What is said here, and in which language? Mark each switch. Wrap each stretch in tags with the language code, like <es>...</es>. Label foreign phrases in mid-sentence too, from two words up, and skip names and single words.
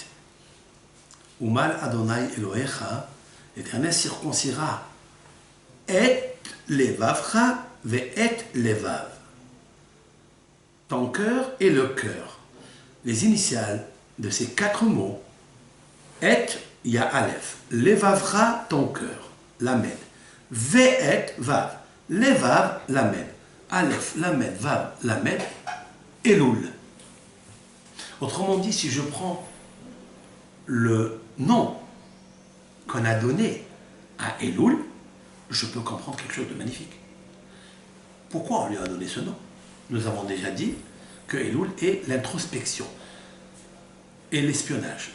<he>ומל אדני אלהיך,</he> <fr>l'Éternel circoncira</fr> <he>את לבבך ואת לבב.</he> <fr>Ton cœur et le cœur. Les initiales de ces 4 mots, et, il y a Aleph. Levavcha, ton cœur, lamed.</fr> <he>ואת</he> <fr>vav. Levav, lamed. Aleph, lamed, vav, lamed, Elul. Autrement dit, si je prends le nom qu'on a donné à Elul, je peux comprendre quelque chose de magnifique. Pourquoi on lui a donné ce nom? Nous avons déjà dit que Elul est l'introspection et l'espionnage.</fr>